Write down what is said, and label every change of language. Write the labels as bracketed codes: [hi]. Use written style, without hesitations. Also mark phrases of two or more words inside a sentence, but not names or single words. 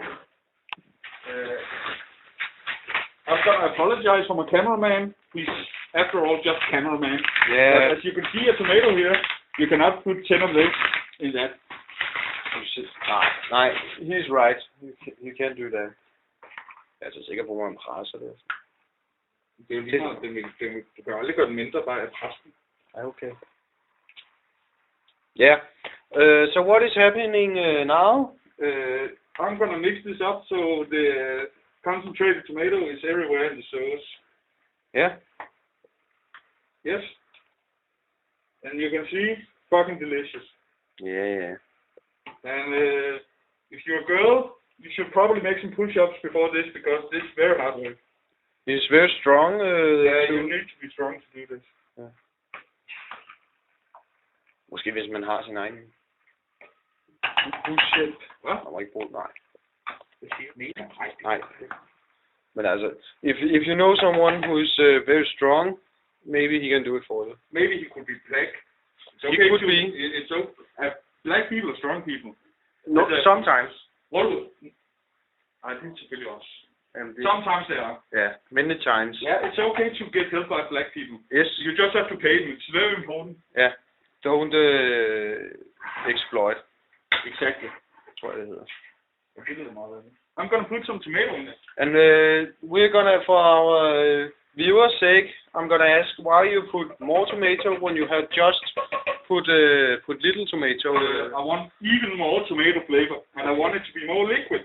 [en] I'm gonna apologize for my cameraman. He's, after all, just cameraman. Yeah. But as you can see a tomato here, you cannot put 10 of this in that. Nej, he's right. You can't do that. [da] Jeg er så sikker på, hvor man presser det. Det er jo lige meget, du kan aldrig gøre den mindre bare af pressen. [en] Okay. Yeah. So what is happening now? I'm gonna mix this up so the concentrated tomato is everywhere in the sauce. Yeah. Yes. And you can see, fucking delicious. Yeah. And if you're a girl, you should probably make some push-ups before this because this is very hard work. It's very strong. You need to be strong to do this. [da] Ja. Måske hvis man har sin egen Push-up. Hvad? Man må ikke bruge, nej. Det siger Nej. Men altså, [en] if you know someone who is very strong, maybe he can do it for you. Maybe he could be black. It's okay He could be. It's okay. Black people are strong people. No, sometimes. What? I think [da] selvfølgelig også. [en] Sometimes they are. Yeah, many times. Yeah, it's okay to get help by black people. Yes. You just have to pay them. It's very important. Yeah. Don't exploit. Exactly. [da] Tror jeg det hedder. [en] I'm gonna put some tomato in it. And we're gonna, for our viewers' sake, I'm gonna ask why you put more tomato when you have just put little tomato. I want even more tomato flavor, and I want it to be more liquid.